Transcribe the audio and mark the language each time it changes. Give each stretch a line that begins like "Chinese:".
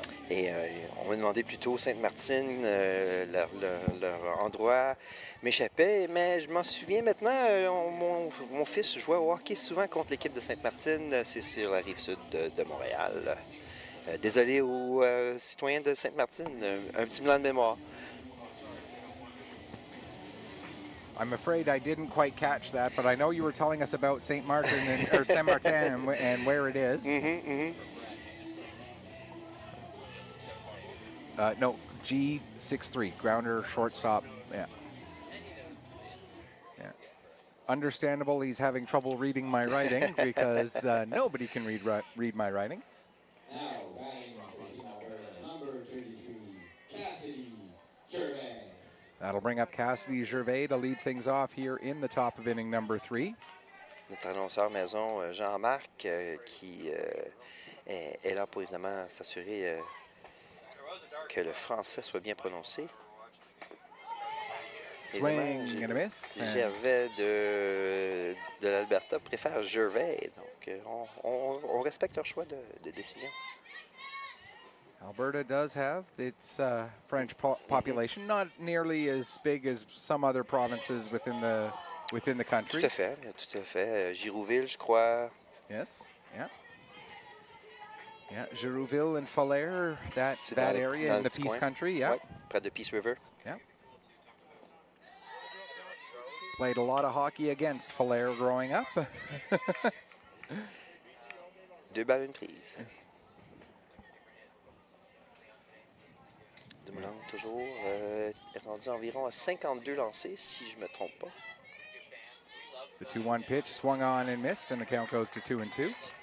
French: Et on m'a demandé plutôt Sainte-Martine, leur endroit m'échappait, mais je m'en souviens maintenant. Mon fils jouait au hockey souvent contre l'équipe de Sainte-Martine. C'est sur la rive sud de Montréal. Désolé aux citoyens de Sainte-Martine, un petit blanc de mémoire.
English: I'm afraid I didn't quite catch that, but I know you were telling us about Saint Martin or Saint Martin and where it is. No, G63, grounder, shortstop. Yeah. Understandable. He's having trouble reading my writing because nobody can read my writing. Now batting for number 33, Cassidy Gervais. That'll bring up Cassidy Gervais to lead things off here in the top of inning number 3.
French: Notre annonceur maison, Jean-Marc, qui est là pour évidemment s'assurer que le français soit bien prononcé.
English: Swing and a miss.
French: Gervais de l'Alberta préfère Gervais, donc on respecte leur choix de décision.
English: Alberta does have its French population, not nearly as big as some other provinces within the country.
French: Tout à fait. Girouville, je crois.
English: Yes, yeah. Yeah, Girouville and Falaire, that area in the Peace Country, yeah.
French: Ouais, près de Peace River.
English: Yeah. Played a lot of hockey against Falaire growing up.
French: 2 balles, 1 prise. Dumoulin toujours est rendu environ à 52 lancés, si je ne me trompe pas.
English: The 2-1 pitch swung on and missed, and the count goes to 2-2.